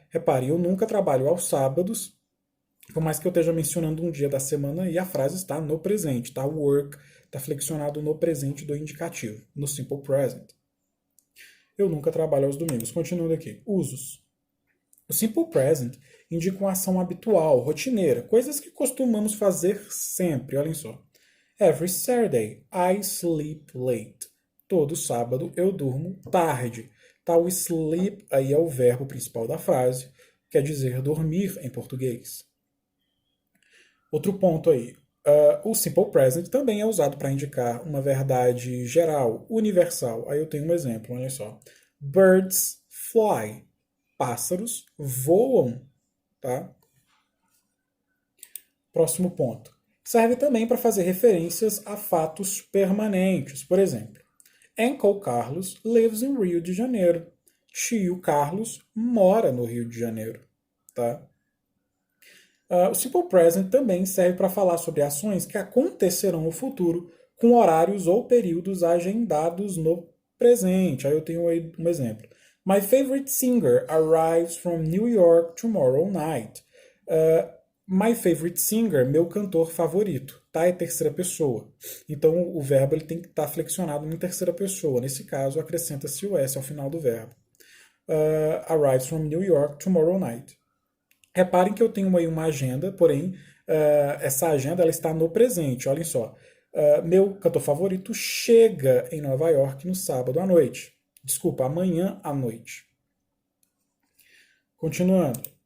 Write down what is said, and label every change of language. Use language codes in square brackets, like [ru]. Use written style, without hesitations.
[pt] Repare, eu nunca trabalho aos sábados, por mais que eu esteja mencionando um dia da semana e a frase está no presente, tá? Work está flexionado no presente do indicativo, no simple present. Eu nunca trabalho aos domingos. Continuando aqui. Usos. O simple present indica uma ação habitual, rotineira, coisas que costumamos fazer sempre. Olhem só. [en] Every Saturday, I sleep late. [pt] Todo sábado eu durmo tarde. Tá, o sleep aí é o verbo principal da frase, quer dizer dormir em português. Outro ponto aí. O simple present também é usado para indicar uma verdade geral, universal. Aí eu tenho um exemplo, olha só. [en] Birds fly. [pt] Pássaros voam. Tá? Próximo ponto. Serve também para fazer referências a fatos permanentes. Por exemplo, [en] Uncle Carlos lives in Rio de Janeiro. [pt] Tio Carlos mora no Rio de Janeiro. Tá? O simple present também serve para falar sobre ações que acontecerão no futuro com horários ou períodos agendados no presente. Aí eu tenho aí um exemplo. [en] My favorite singer arrives from New York tomorrow night. My favorite singer, [pt] meu cantor favorito. Tá? É terceira pessoa. Então o verbo ele tem que estar flexionado em terceira pessoa. Nesse caso, acrescenta-se o S ao final do verbo. [en] Arrives from New York tomorrow night. [pt] Reparem que eu tenho aí uma agenda, porém, essa agenda ela está no presente. Olhem só. Meu cantor favorito chega em Nova York no sábado à noite. Desculpa, amanhã à noite. Continuando.